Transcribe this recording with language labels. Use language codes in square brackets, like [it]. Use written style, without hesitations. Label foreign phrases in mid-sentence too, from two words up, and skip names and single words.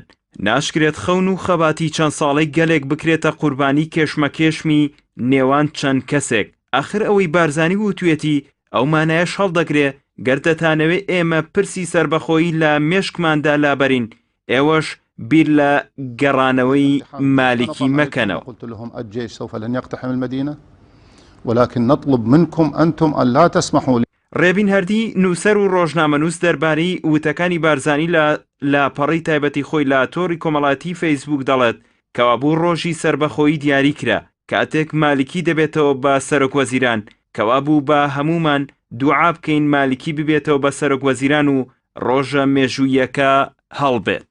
[ckb] ناشکرێت خەون و خەباتی چەند ساڵەی گەلێک بکرێتە قوربانی کێشمەکێشمی نێوان چەند کەسێک. ئاخر ئەوەی بارزانی وتوێتی ئەو مانایەش هەڵدەگرێ گەردەتانەوێ ئێمە پرسی سربەخۆیی لە مێشکماندا لابەرین ئێوەش بیر لە گەڕانەوەی مالیکی مەکەنەوە. [ar] ولكن نطلب منكم أنتم أن لا تسمحوا. [ckb] ڕێبین هەردی نووسەر و ڕۆژنامەنووس دەربارەی وتەکانی بارزانی لە پەڕی تایبەتی خۆی لە تۆڕی کۆمەڵایەتی فەیسبوک دەڵێت کەوابوو ڕۆژی سربەخۆیی دیاری کرا کاتێک مالیکی دەبێتەوە بە سەرۆکوەزیران کەوابوو بە هەمومان دوعا بکەین مالیکی ببێتەوە بە سەرۆکوەزیران و ڕۆژە مێژوویەکە هەڵبێت.